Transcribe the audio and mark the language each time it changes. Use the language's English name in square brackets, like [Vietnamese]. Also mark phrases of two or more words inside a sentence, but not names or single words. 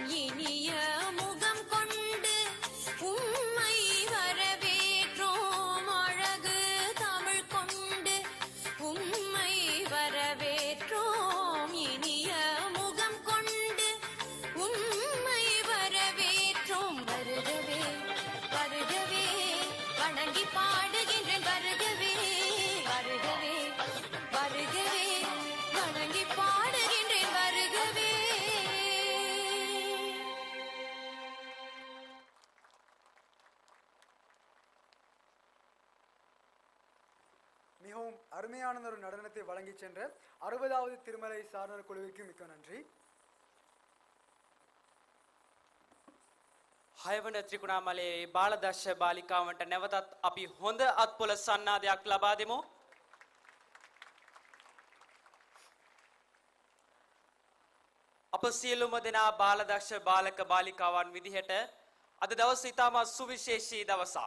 [Tamil] இனிய முகம் கொண்டு உம்மை வரவேற்றோம் அழகு தமிழ் கொண்டு உம்மை வரவேற்றோம் இனிய முகம் கொண்டு உம்மை வரவேற்றோம் வருகவே வருகவே வணங்கி பாடுகின்றேன் வருகவே வருகவே வருகவே வணங்கி பாடுகின்றேன் வருகவே மிகவும் அருமையான ஒரு நடனத்தை வழங்கி சென்ற 60வது திருமலை சாரணர் குழுவிற்கு மிக்க நன்றி. [Sinhala] හයවන ත්‍රිකුණාමලයේ බාලදර්ශ බාලිකාවන්ට නැවතත් අපි හොඳ අත්පොල සන්නාදයක් ලබා දෙමු. අප සියලුම දෙනා බාලදර්ශ බාලක බාලිකාවන් විදිහට අද දවස ඉතාමත් සුවිශේෂී දවසක්.